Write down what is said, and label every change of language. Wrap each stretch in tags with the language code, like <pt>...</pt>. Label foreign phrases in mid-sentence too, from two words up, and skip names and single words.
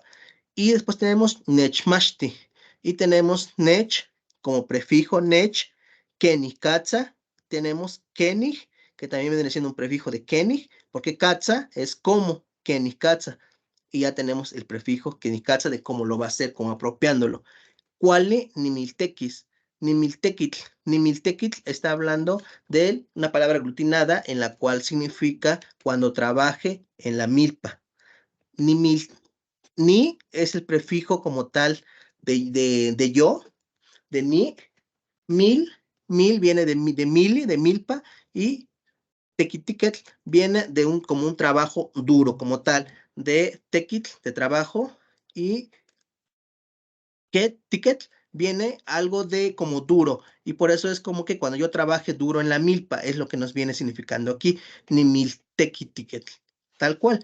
<es>Y después tenemos nechmashti, y tenemos nech como prefijo nech,</es> <nah>kenig katza,</nah> <es>tenemos kenig, que también viene siendo un prefijo de kenig, porque katza es como</es> <nah>kenig katza,</nah> <es>y ya tenemos el prefijo</es> <nah>kenig katza</nah> <es>de cómo lo va a hacer, como apropiándolo.</es> <nah>Cuale ni miltequis. Nimiltequitl.</nah> <es>Nimiltequitl está hablando de una palabra aglutinada en la cual significa cuando trabaje en la milpa. Ni es el prefijo como tal de yo, de ni. Mil viene de mili, de milpa, y tequitiquetl viene de como un trabajo duro, como tal, de tequitl, de trabajo, y que ticket viene algo de como duro, y por eso es como que cuando yo trabaje duro en la milpa, es lo que nos viene significando aquí,</es> <nah>ni mil tequitiquet,</nah> <es>tal cual.</es>